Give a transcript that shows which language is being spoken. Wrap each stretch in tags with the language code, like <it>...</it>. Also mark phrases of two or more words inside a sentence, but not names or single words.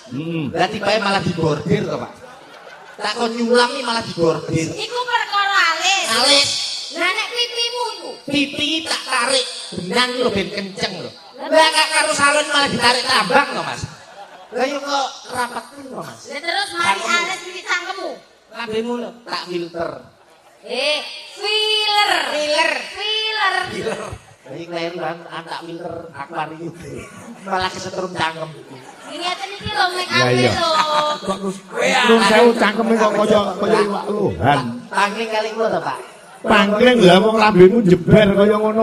<jv>Lah tibae malah dibordir to, Pak. Tak kon nyulam iki malah dibordir. Iku perkara alis. Alis. Lah nek pipimu iku? Pipi tak tarik benang lho ben kenceng lho. Lah kak karo salon malah ditarik tambang to, Mas. Lah yo kok rapetin to, Mas. Lah terus mari alis pipi cangkemmu. Lambemu lho tak filter. Filler. Filler. Filler. Iki kleru kan tak filter akuarium. Malah kesetrum cangkem. Ngeten iki lho make Ya, up iya. lho. Kok Nun sewu cangkeme kok kaya iwak luhan. Pangling kali kula to, Pak. Pangling lah wong lambemu jeber kaya ngono.</jv>